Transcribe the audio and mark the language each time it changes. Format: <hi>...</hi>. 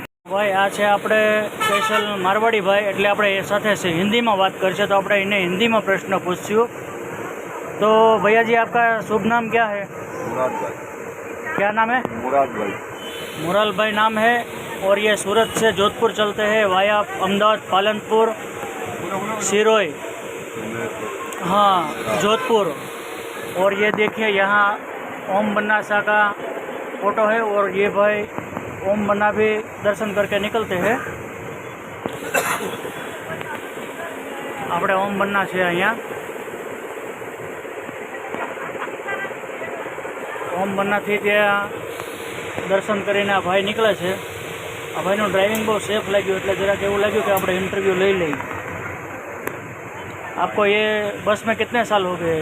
<gu>ભાઈ આ છે આપણે સ્પેશિયલ મારવાડી ભાઈ, એટલે આપણે એ સાથે હિન્દીમાં વાત કરશે, તો આપણે એને હિન્દીમાં</gu> <hi>प्रश्न</hi> <gu>पूछ्યું.</gu> <hi>तो भैया जी आपका शुभ नाम क्या है? मुराद भाई. क्या नाम है? मुराद भाई. मुराल भाई नाम है. और ये सूरत से जोधपुर चलते हैं वाया अहमदाबाद, पालनपुर, सिरोई, हाँ जोधपुर. और ये देखिए यहाँ ओम बन्ना शाह का फोटो है, और ये भाई ओम बन्ना भी दर्शन करके निकलते हैं.</hi> <gu>આપણે ઓમ બન્ના છે અહીંયા. ઓમ બન્નાથી ત્યાં દર્શન કરીને આ ભાઈ નીકળે છે. આ ભાઈનું ડ્રાઇવિંગ બહુ સેફ લાગ્યું, એટલે જરાક એવું લાગ્યું કે આપણે ઇન્ટરવ્યૂ લઈ લઈએ.</gu> <hi>आपको ये बस में कितने साल हो गए?</hi>